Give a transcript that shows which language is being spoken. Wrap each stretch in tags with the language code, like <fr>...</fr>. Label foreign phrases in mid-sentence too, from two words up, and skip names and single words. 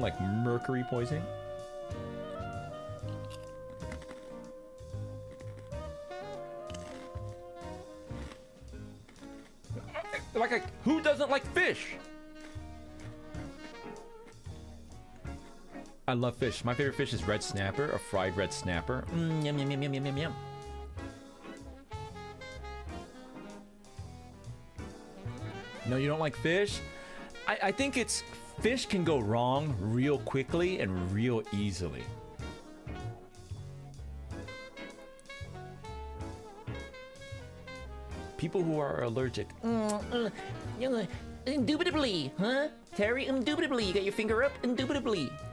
<en>Like mercury poisoning? Like, who doesn't like fish? I love fish. My favorite fish is red snapper, a fried red snapper. Yum, yum, yum, yum, yum, yum, yum. No, you don't like fish? I think it's... Fish can go wrong real quickly and real easily. People who are allergic. Indubitably, huh? Terry, indubitably. You got your finger up? Indubitably.</en>